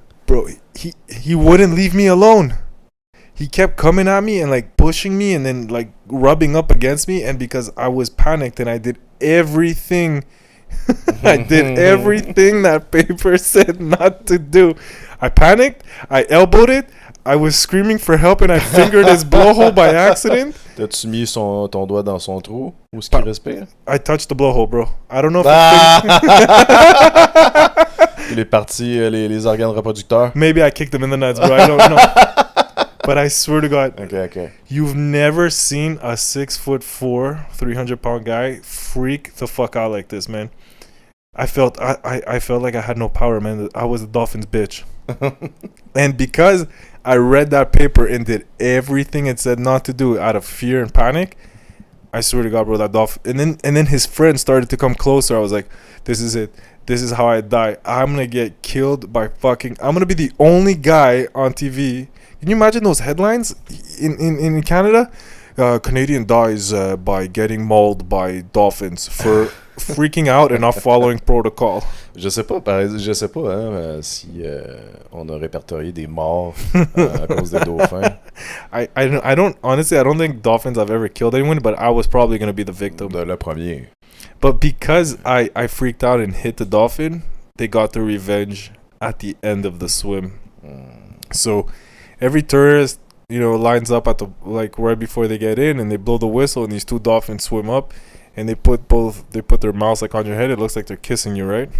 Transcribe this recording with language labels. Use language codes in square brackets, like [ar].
[en] Bro, he wouldn't leave me alone. He kept coming at me and, like, pushing me and then, like, rubbing up against me. And because I was panicked and I did everything that paper said not to do. I panicked. I elbowed it. I was screaming for help and I fingered his blowhole by accident. [fr] T'as-tu mis ton doigt dans son trou? Où est-ce qu'il respire? [en] I touched the blowhole, bro. I don't know if [fr] Les parties, les organes reproducteurs. [en] Maybe I kicked him in the nuts, bro. I don't know. But I swear to God, Okay. you've never seen a 6'4", 300-pound guy freak the fuck out like this, man. I felt like I had no power, man. I was a Dolphins bitch. And because I read that paper and did everything it said not to do out of fear and panic, I swear to God, bro, that Dolphin. And then his friends started to come closer. I was like, this is it. This is how I die. I'm gonna get killed by fucking. I'm gonna be the only guy on TV. Can you imagine those headlines in Canada? Canadian dies by getting mauled by dolphins for freaking out and not following protocol. [fr] Je sais pas hein, si on a répertorié des morts à cause des dauphins. [en] I don't honestly, I don't think dolphins have ever killed anyone, but I was probably gonna be the victim. [fr] Le premier. [en] But because I freaked out and hit the dolphin, they got their revenge at the end of the swim. So every tourist, lines up at the right before they get in, and they blow the whistle, and these two dolphins swim up, and they put their mouths on your head. It looks like they're kissing you, right?